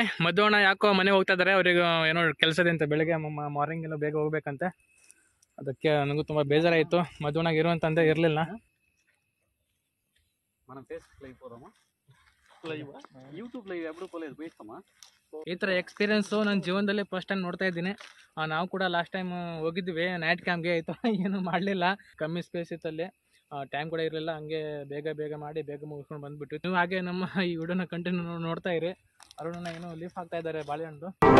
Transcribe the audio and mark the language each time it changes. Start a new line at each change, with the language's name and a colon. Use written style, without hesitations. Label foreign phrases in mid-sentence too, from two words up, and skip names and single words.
Kannada: ಮಧು ಅಣ್ಣ ಯಾಕೋ ಮನೆ ಹೋಗ್ತಾ ಇದಾರೆ, ಅವ್ರಿಗೆ ಏನೋ ಕೆಲಸದ ಅಂತ ಬೆಳಗ್ಗೆ ಮಾರ್ನಿಂಗ್ ಎಲ್ಲ ಬೇಗ ಹೋಗ್ಬೇಕಂತೆ. ಅದಕ್ಕೆ ನನಗೂ ತುಂಬ ಬೇಜಾರಾಯಿತು. ಮಧು ಅಣ್ಣಗೆ ಇರುವಂತಂದೆ ಇರಲಿಲ್ಲ.
Telugu: మనం ఫేస్బుక్ లైవ్ పోదామా? లైవ్ యూట్యూబ్ లైవ్ ఎప్పుడు పోలేదు,
Kannada: ಬೇಯಿಸಮ್ಮ. ಈ ಥರ ಎಕ್ಸ್ಪೀರಿಯನ್ಸು ನನ್ನ ಜೀವನದಲ್ಲಿ ಫಸ್ಟ್ ಟೈಮ್ ನೋಡ್ತಾ ಇದ್ದೀನಿ. ನಾವು ಕೂಡ ಲಾಸ್ಟ್ ಟೈಮ್ ಹೋಗಿದ್ವಿ ನೈಟ್ ಕ್ಯಾಂಪ್ಗೆ. ಆಯಿತು ಏನೂ ಮಾಡಲಿಲ್ಲ, ಕಮ್ಮಿ ಸ್ಪೇಸ್ ಇತ್ತಲ್ಲಿ, ಟೈಮ್ ಕೂಡ ಇರಲಿಲ್ಲ. ಹಂಗೆ ಬೇಗ ಮಾಡಿ ಬೇಗ ಮುಗಿಸ್ಕೊಂಡು ಬಂದುಬಿಟ್ವಿ. ನೀವು ಹಾಗೆ ನಮ್ಮ ಈ ವಿಡಿಯೋನ ಕಂಟಿನ್ಯೂ ನೋಡ್ತಾ ಇರಿ. ಅರುಣನ ಏನೋ ಲೀಫ್ ಹಾಕ್ತಾ ಇದ್ದಾರೆ ಬಾಳೆಹಣ್ಣು.